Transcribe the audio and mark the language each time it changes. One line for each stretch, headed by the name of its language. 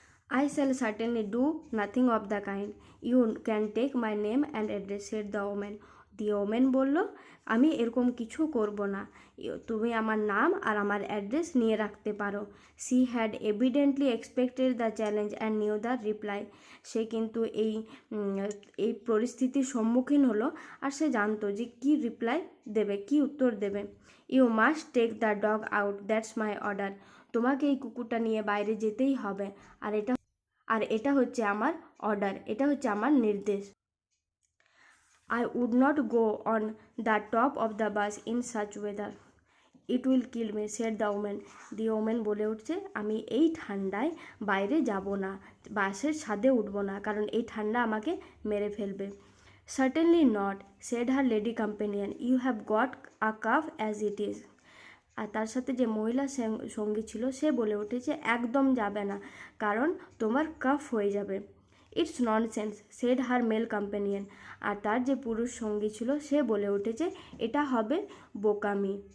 English: I shall certainly do nothing of the kind. You can take my name and address, said the woman. The woman
Bangla: বলল, আমি এরকম কিছু করব না, তুমি আমার নাম আর আমার অ্যাড্রেস নিয়ে রাখতে পারো।
English: She had evidently expected the challenge and knew the reply.
Bangla: সে কিন্তু এই পরিস্থিতির সম্মুখীন হলো আর সে জানতো যে কী রিপ্লাই দেবে, কী উত্তর দেবে।
English: You must take the dog out, that's my order.
Bangla: তোমাকে এই কুকুরটা নিয়ে বাইরে যেতেই হবে, আর এটা হচ্ছে আমার অর্ডার, এটা হচ্ছে আমার নির্দেশ।
English: I would not go on the top of the bus in such weather. It will kill me, said the woman. The woman
Bangla: বলে উঠছে, আমি এই ঠান্ডায় বাইরে যাব না, বাসের ছাদে উঠব না, কারণ এই ঠান্ডা আমাকে মেরে ফেলবে।
English: Certainly not, said her lady companion. You have got a cough as it is.
Bangla: আর তার সাথে যে মহিলা সঙ্গী ছিল সে বলে উঠেছে, একদম যাবে না, কারণ তোমার কাফ হয়ে যাবে।
English: It's nonsense, said her male companion.
Bangla: আর তার যে পুরুষ সঙ্গী ছিল সে বলে উঠেছে, এটা হবে বোকামি।